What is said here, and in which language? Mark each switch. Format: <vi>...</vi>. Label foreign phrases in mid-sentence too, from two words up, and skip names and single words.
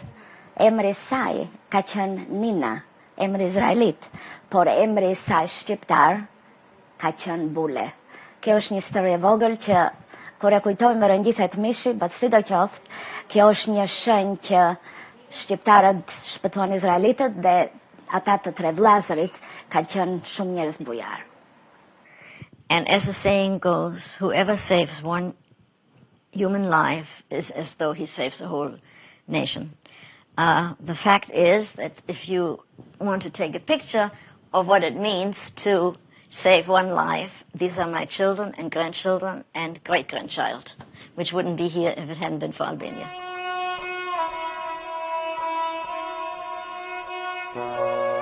<sq>Emri saj ka qenë Nina, emri izraelit, por emri saj shqiptar ka qenë bule. Kjo është një histori e vogël që kur e kujtojmë më rëngjithet mishi, sidoqoftë, kjo është një shenjë që shqiptarët shpëtuan izraelitët dhe ata të tre vllazërit ka qenë shumë njerëz bujar.</sq> <en>And as the saying goes, whoever saves one human life is as though he saves the whole nation. The fact is that if you want to take a picture of what it means to save one life, these are my children and grandchildren and great-grandchild, which wouldn't be here if it hadn't been for Albania.</en>